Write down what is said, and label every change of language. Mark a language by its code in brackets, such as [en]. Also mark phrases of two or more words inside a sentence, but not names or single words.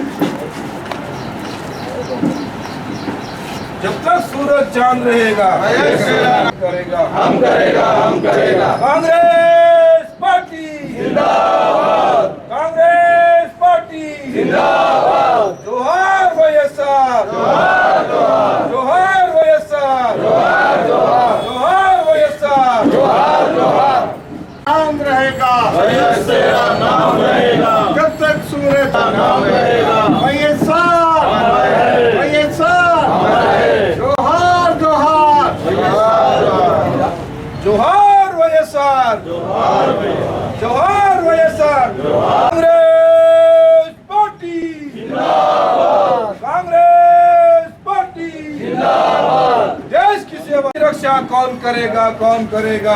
[hi] जब तक सूरज चांद रहेगा करेगा हम करेगा, हम करेगा। कांग्रेस पार्टी जिंदाबाद, कांग्रेस पार्टी जिंदाबाद। जोहार वैएसआर, जोहार जोहार, जोहार वैएसआर, जोहार जोहार, जोहार वैएसआर। जोहार जोहार। नाम रहेगा तेरा नाम रहेगा, जब तक सूरज नाम रहेगा। वैएसआर, वैएसआर। जोहार जोहार, जोहार वैएसआर, जोहार वैएसआर। कांग्रेस पार्टी जिंदाबाद, कांग्रेस पार्टी जिंदाबाद। देश की सेवा की रक्षा कौन करेगा, कौन करेगा?